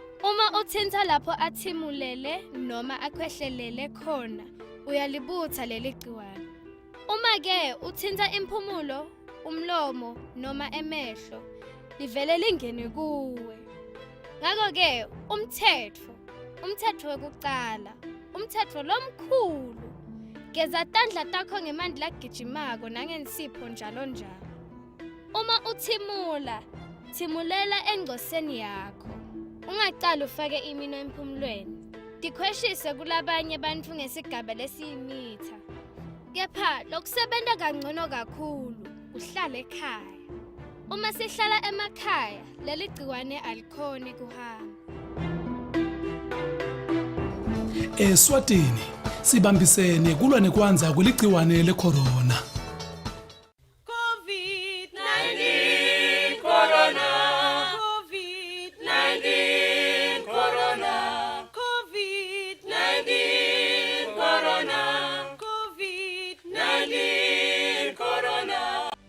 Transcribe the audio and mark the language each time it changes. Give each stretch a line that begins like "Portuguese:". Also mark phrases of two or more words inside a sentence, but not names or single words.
Zulu: Uma uthinta lapho athimulele noma akhwehlelele khona, uyalibutha leli gciwane. Uma ke uthinta impumulo, umlomo noma emehlo, livele lingene kuwe. Ngakho ke umthetho wokuqala,
Swati: umthetho lomkhulu. Geza tandla takho ngemanti lagijimako nangensipho njalo njalo.
Zulu: Uma uthimula, thimulela engcoseni yakho.
Swati: Ungaqala ufake imino empumulweni. Dikhweshise kulabanye bantfu ngesigaba lesiyimitha. Kepha lokusebenta kangcono kakhulu, uhlale ekhaya.
Zulu: Uma sihlala emakhaya, leli gciwane alikhoni kuhamba.
Swati: Eswatini sibambisene kulwa nekwanza kuligciwane lecorona. COVID-19 Corona. COVID-19 Corona. COVID-19 Corona. COVID-19 Corona.